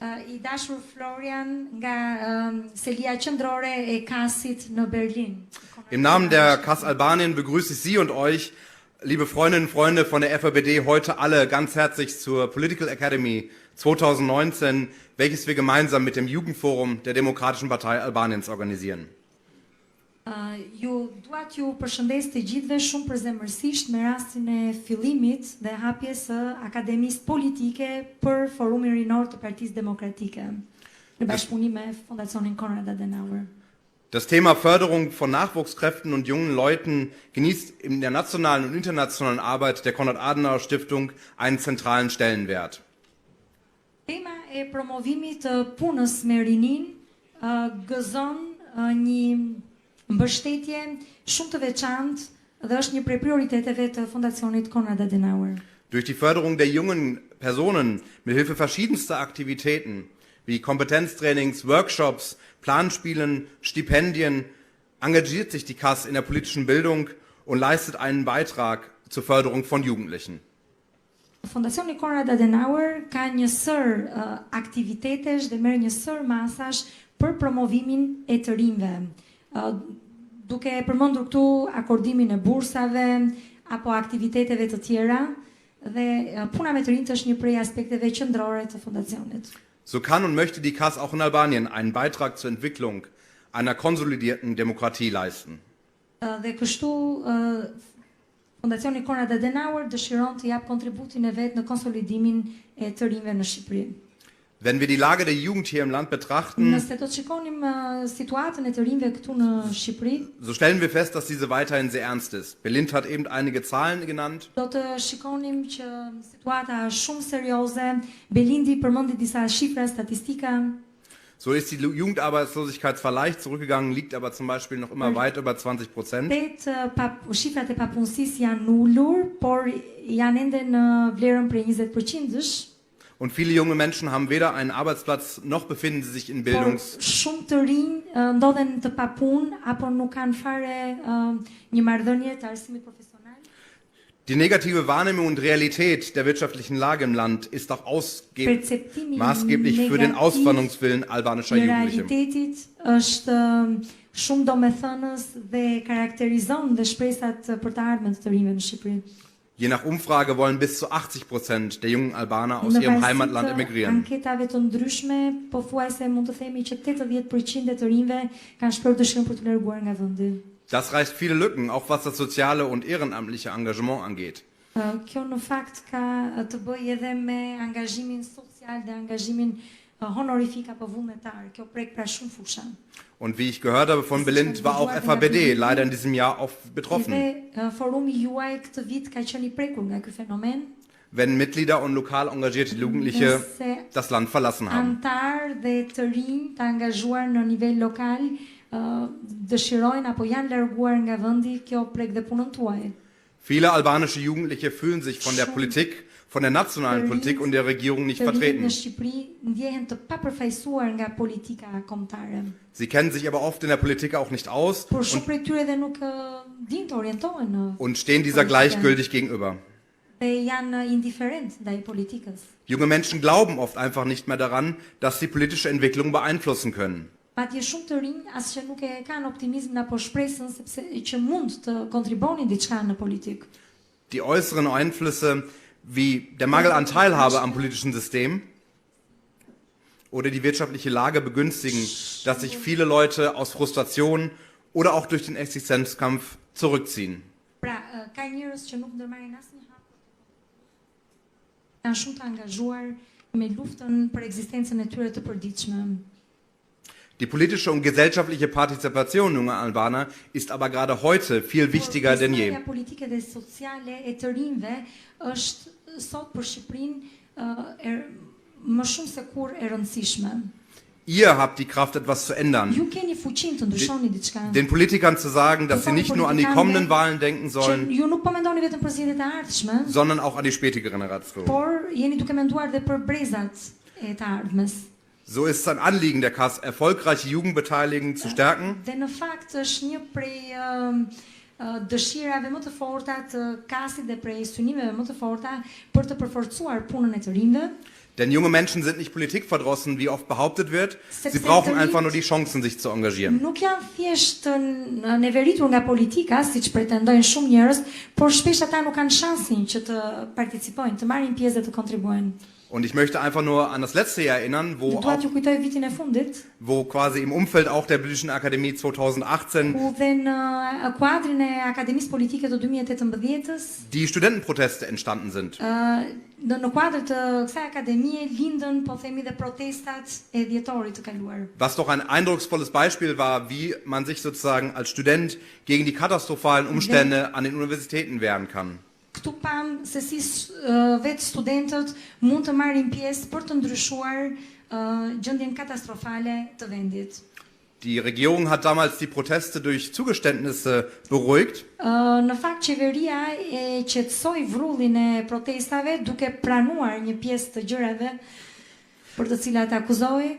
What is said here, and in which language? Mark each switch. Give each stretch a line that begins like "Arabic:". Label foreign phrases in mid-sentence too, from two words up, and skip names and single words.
German: Im Namen der KAS Albanien begrüße ich Sie und euch, liebe Freundinnen und Freunde von der FRPD, heute alle ganz herzlich zur Political Academy 2019, welches wir gemeinsam mit dem Jugendforum der Demokratischen Partei Albaniens organisieren.
Albanian: Ju duat ju përshëndes të gjithëve shumë përzemërsisht me rastin e fillimit dhe hapjes së Akademisë Politike për Forumin Rinor të Partisë Demokratike në bashkëpunim me fondacionin Konrad Adenauer.
German: Das Thema Förderung von Nachwuchskräften und jungen Leuten genießt in der nationalen und internationalen Arbeit der Konrad Adenauer Stiftung einen zentralen Stellenwert.
Albanian: Tema e promovimit të punës me rinin gëzon një mbështetje shumë të veçantë dhe është një prej prioriteteve të fondacionit Konrad Adenauer.
German: Durch die Förderung der jungen Personen mit Hilfe verschiedenster Aktivitäten wie Kompetenztrainings, Workshops, Planspielen, Stipendien engagiert sich die KAS in der politischen Bildung und leistet einen Beitrag zur Förderung von Jugendlichen.
Albanian: Fondacioni Konrad Adenauer ka një sër aktivitetesh dhe merr një sër masash për promovimin e të rinjve. Duke përmendur këtu akordimin e bursave apo aktiviteteve të tjera dhe puna me të rinjt është një prej aspekteve qendrore të fondacionit.
German: So kann und möchte die KAS auch in Albanien einen Beitrag zur Entwicklung einer konsolidierten Demokratie leisten.
Albanian: Dhe kështu Fondacioni Konrad Adenauer dëshiron të jap kontributin e vet në konsolidimin e të rinjve në Shqipëri.
German: Wenn wir die Lage der Jugend hier im Land betrachten,
Albanian: Nëse do të shikonim situatën e të rinjve këtu në Shqipëri,
German: so stellen wir fest, dass diese weiterhin sehr ernst ist. Belind hat eben einige Zahlen genannt.
Albanian: do të shikonim që situata është shumë serioze. Belindi përmendi disa shifra, statistika.
German: So ist die Jugendarbeitslosigkeit zwar leicht zurückgegangen, liegt aber zum Beispiel noch immer weit über 20%.
Albanian: Shifrat e papunësisë janë ulur, por janë ende në vlerën prej 20%-sh.
German: Und viele junge Menschen haben weder einen Arbeitsplatz noch befinden sie sich in
Albanian: Shumë të rinj ndodhen të papunë apo nuk kanë fare një marrëdhënie të arsimit profesional.
German: Die negative Wahrnehmung und Realität der wirtschaftlichen Lage im Land ist auch maßgeblich für den Auswanderungswillen albanischer Jugendlicher.
Albanian: Realitetit është shumë domethënës dhe karakterizon dhe shpresat për të ardhmen të rinjve në Shqipëri.
German: Je nach Umfrage wollen bis zu 80% der jungen Albaner aus ihrem Heimatland emigrieren.
Albanian: Anketave të ndryshme pothuajse mund të themi që 80% e të rinjve kanë shprehur dëshirën për të larguar nga vendi.
German: Das reißt viele Lücken, auch was das soziale und ehrenamtliche Engagement angeht.
Albanian: Kjo në fakt ka të bëjë edhe me angazhimin social dhe angazhimin honorifik apo vullnetar. Kjo prek pra shumë fusha.
German: Und wie ich gehört habe von Belind, war auch FRPD leider in diesem Jahr auch betroffen.
Albanian: Forumi juaj këtë vit ka qenë I prekur nga ky fenomen.
German: Wenn Mitglieder und lokal engagierte Jugendliche das Land verlassen haben.
Albanian: Antar dhe të rinj të angazhuar në nivel lokal dëshirojnë apo janë larguar nga vendi, kjo prek dhe punën tuaj.
German: Viele albanische Jugendliche fühlen sich von der Politik, von der nationalen Politik und der Regierung nicht vertreten. Sie kennen sich aber oft in der Politik auch nicht aus und stehen dieser gleichgültig gegenüber. Junge Menschen glauben oft einfach nicht mehr daran, dass sie politische Entwicklung beeinflussen können.
Albanian: Patje shumë të rinj as që nuk e kanë optimizmin apo shpresën sepse që mund të kontribuonin diçka në politikë.
German: Die äußeren Einflüsse wie der Mangel an Teilhabe am politischen System oder die wirtschaftliche Lage begünstigen, dass sich viele Leute aus Frustration oder auch durch den Existenzkampf zurückziehen.
Albanian: Pra, ka njerëz që nuk ndërmarrin asnjë hap. Janë shumë të angazhuar me luftën për ekzistencën e tyre të përditshme.
German: Die politische und gesellschaftliche Partizipation junger Albaner ist aber gerade heute viel wichtiger denn je.
Albanian: Politike dhe sociale e të rinjve është sot për Shqipërinë më shumë se kur e rëndësishme.
German: Ihr habt die Kraft, etwas zu ändern.
Albanian: Ju keni fuqinë të ndryshoni diçka.
German: Den Politikern zu sagen, dass sie nicht nur an die kommenden Wahlen denken sollen,
Albanian: Ju nuk po mendoni vetëm për zgjedhjet e ardhshme,
German: sondern auch an die spätere Generation.
Albanian: Por jeni duke menduar dhe për brezat e të ardhmes.
German: So ist es ein Anliegen der KAS, erfolgreiche Jugendbeteiligung zu stärken.
Albanian: Dhe në fakt është një prej dëshirave më të forta të KAS-it dhe prej synimeve më të forta për të përforcuar punën e të rinjve.
German: Denn junge Menschen sind nicht politikverdrossen, wie oft behauptet wird. Sie brauchen einfach nur die Chancen, sich zu engagieren.
Albanian: Nuk janë thjesht neveritur nga politika, siç pretendojnë shumë njerëz, por shpesh ata nuk kanë shansin që të participojnë, të marrin pjesë dhe të kontribuojnë.
German: Und ich möchte einfach nur an das letzte Jahr erinnern, wo quasi im Umfeld auch der Politischen Akademie 2018 die Studentenproteste entstanden sind. Was doch ein eindrucksvolles Beispiel war, wie man sich sozusagen als Student gegen die katastrophalen Umstände an den Universitäten wehren kann.
Albanian: Këtu pam se si vetë studentët mund të marrin pjesë për të ndryshuar gjendjen katastrofale të vendit.
German: Die Regierung hat damals die Proteste durch Zugeständnisse beruhigt.
Albanian: Në fakt qeveria e qetësoi vrrullin e protestave duke pranuar një pjesë të gjërave për të cilat akuzoi.